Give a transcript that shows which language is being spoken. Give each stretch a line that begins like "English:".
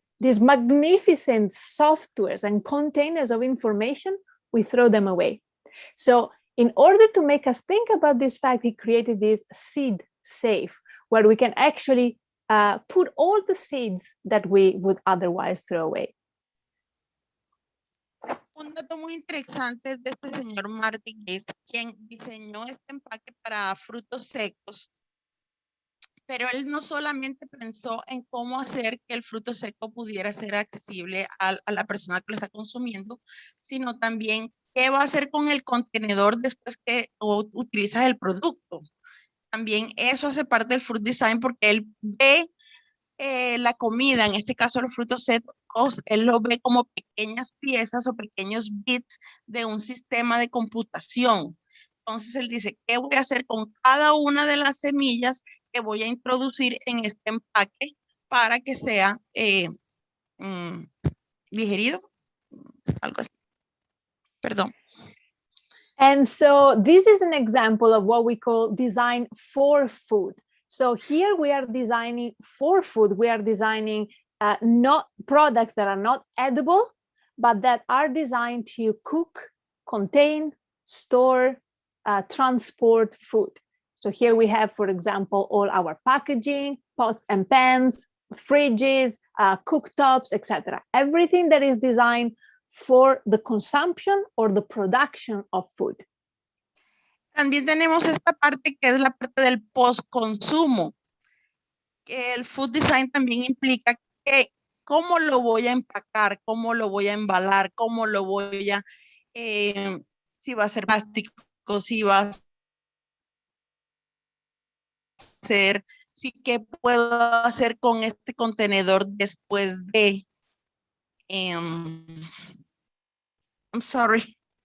English: These magnificent softwares and containers of information, we throw them away. So in order to make us think about this fact, he created this seed safe, where we can actually put all the seeds that we would otherwise throw away.
Spanish: Un dato muy interesante es de este señor Martin Gates, quien diseñó este empaque para frutos secos, pero él no solamente pensó en cómo hacer que el fruto seco pudiera ser accesible a la persona que lo está consumiendo, sino también qué va a hacer con el contenedor después que utilizas el producto. También eso hace parte del fruit design, porque él ve la comida, en este caso los frutos secos, él lo ve como pequeñas piezas o pequeños bits de un sistema de computación. Entonces él dice, ¿qué voy a hacer con cada una de las semillas que voy a introducir en este empaque para que sea digerido? Algo así. Perdón.
English: And so this is an example of what we call design for food. So here we are designing for food. We are designing not products that are not edible, but that are designed to cook, contain, store, transport food. So here we have, for example, all our packaging, pots and pans, fridges, cooktops, etc. Everything that is designed for the consumption or the production of food.
Spanish: También tenemos esta parte que es la parte del post-consumo, que el food design también implica que cómo lo voy a empacar, cómo lo voy a embalar, cómo lo voy a, si va a ser plástico, si va a ser, sí, qué puedo hacer con este contenedor después de,
English: I'm sorry.